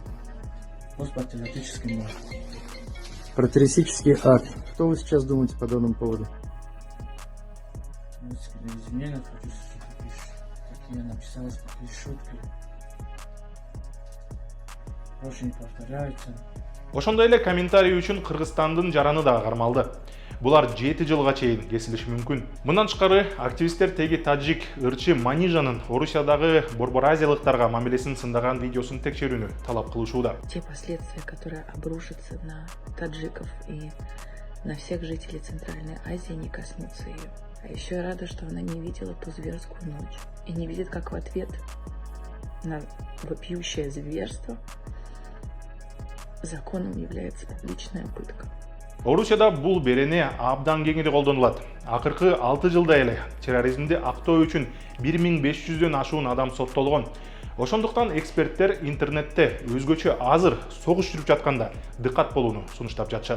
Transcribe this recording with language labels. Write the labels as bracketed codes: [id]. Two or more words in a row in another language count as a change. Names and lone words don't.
[ru] Пост патриотический март. Про террористический акт. Что вы сейчас думаете по данному поводу? Извинения хочу, такие написалось, такие шутки. Больше не повторяются. [ky] Ошондой эле комментарий үчүн Кыргызстандын жараны да кармалды. Булар 7 жылга чейин кесилиши мүмкүн. Мындан тышкары активисттер теги тажик ырчы Манижанын Орусиядагы борбор азиялыктарга мамилесин сындаган видеосун текшерүүнү талап кылышууда. [ru] Те последствия, которые обрушатся на таджиков и на всех жителей Центральной Азии, не коснутся ее. А еще я рада, что она не видела ту зверскую ночь. И не видит, как в ответ на вопиющее зверство законом является публичная пытка. [ky] Орусияда бул берене абдан кеңири колдонулат. Акыркы 6 жылда эле терроризмди актоо үчүн 1500дөн ашуун адам соттолгон. Ошондуктан эксперттер интернетте өзгөчө азыр согуш жүрүп жатканда дыккат болууну сунуштап жатышат.